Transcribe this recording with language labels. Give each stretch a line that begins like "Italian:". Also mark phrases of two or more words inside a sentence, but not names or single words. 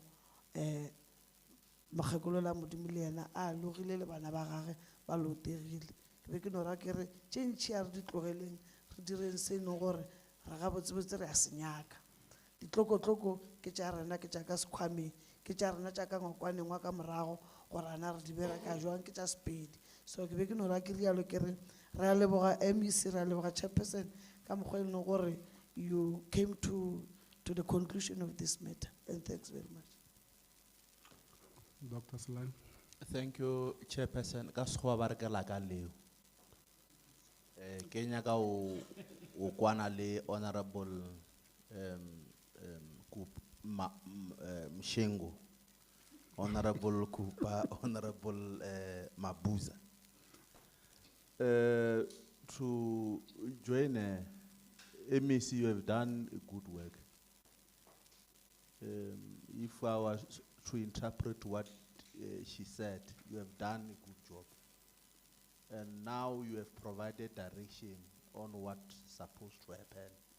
Northern Sotho: Mokgekolola Modimo le yena a logile le bana ba gage ba lotegile ke be ke no ra ke re tše ntšhi a re di tlogeleng re direng se no gore re ga botsebotse re a se nyaka. Ditlokotloko ke tša rena ke tša ka sekhwameng ke tša rena tša ka ngwakwaneng wa ka morago gore ana re di bereka jwang ke tša Sepedi. So ke be ke no ra ke rialo ke re re a leboga MEC re a leboga chairperson ka mokgwa e leng gore
English: you came to the conclusion of this matter and thanks very much. Dr. Slime. Thank you, Chairperson.
Northern Sotho: Ka sekgowa ba re ke la ka leo. Ke nyaka o kwana le Honorable Mshengo, Honorable Kupa, Honorable Mabuza.
English: To join MEC, you have done good work. If I was to interpret what she said, you have done a good job. And now you have provided direction on what's supposed to happen.